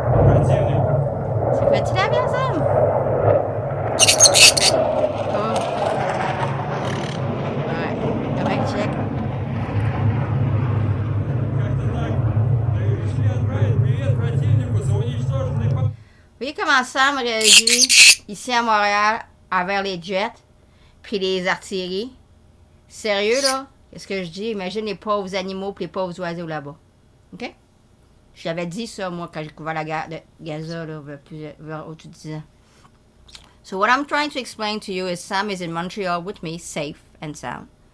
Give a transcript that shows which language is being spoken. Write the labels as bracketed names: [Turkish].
[Russian] противнику. [French] C'est petit l'avion, Sam? Oh. Ouais. Correct, check. [Russian] Как-то так. Решили отправить привет противнику за уничтоженный памятник. [French] Vous voyez comment Sam réagit ici à Montréal envers les jets, puis les artilleries? Sérieux, là? Qu'est-ce que je dis? Imagine les pauvres animaux puis les pauvres oiseaux là-bas. OK? Je l'avais dit ça, moi, quand j'ai couvert la guerre de Gaza, là, au-dessus de 10 ans. [English] So what I'm trying to explain to you is Sam is in Montreal with me, safe and sound.